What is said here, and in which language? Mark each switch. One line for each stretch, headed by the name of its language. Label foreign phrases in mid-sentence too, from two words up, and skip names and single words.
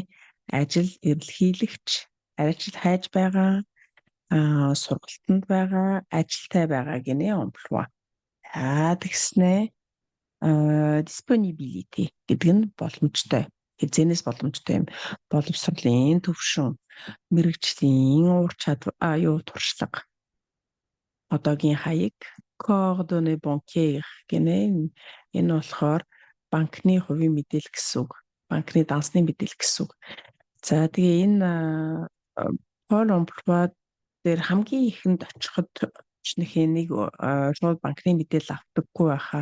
Mongolian: Ажил эрэлхийлэгч, ажил хайж байгаа, сургалтанд байгаа, ажилтай байгаа гинэ emploi. Тэгснээ disponibility гэдэг нь боломжтой. Хязгаарнаас боломжтой юм. Боловсролын төвшин, мэрэгжлийн ур чадвар, туршлага. Одоогийн хаяг
French: coordonnées bancaires
Mongolian: гинэ. Энэ болохоор банкны хувийн мэдээлэл гэсэн үг. Банкны дансны мэдээлэл гэсэн үг. За тэгээ энэ Pôle emploi дээр хамгийн ихэнд очиход очныхээ нэг шууд банкны мэдээлэл авдаггүй байхаа.